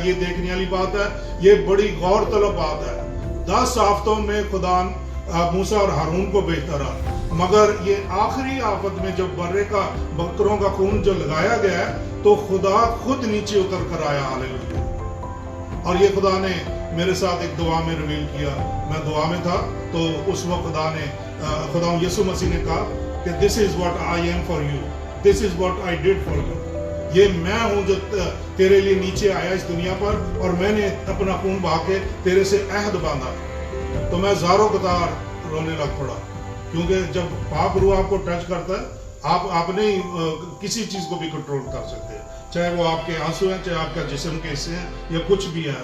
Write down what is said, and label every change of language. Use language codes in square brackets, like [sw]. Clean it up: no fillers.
[ur] یہ دیکھنے والی بات ہے، یہ بڑی غور طلب بات ہے. 10 ہفتوں میں خدا موسیٰ اور ہارون کو بھیجتا رہا، مگر یہ آخری آفت میں جب برے کا بکروں کا خون جو لگایا گیا ہے تو خدا خود نیچے اتر کر آیا. ہاللیلویا. اور یہ خدا نے میرے ساتھ ایک دعا میں ریویل کیا. میں دعا میں تھا تو اس وقت خدا یسوع مسیح نے کہا کہ [en] this is what I am for you, [ur] this is what I did for you. یہ میں ہوں جو تیرے لیے نیچے آیا اس دنیا پر، اور میں نے اپنا خون بہا کے تیرے سے عہد باندھا. تو میں زاروں قطار رونے لگ پڑا، کیونکہ جب پاک روح آپ کو ٹچ کرتا ہے آپ نہیں کسی چیز کو بھی کنٹرول کر سکتے، چاہے وہ آپ کے آنسو ہیں، چاہے آپ کا جسم کے حصے ہیں، یا کچھ بھی ہے.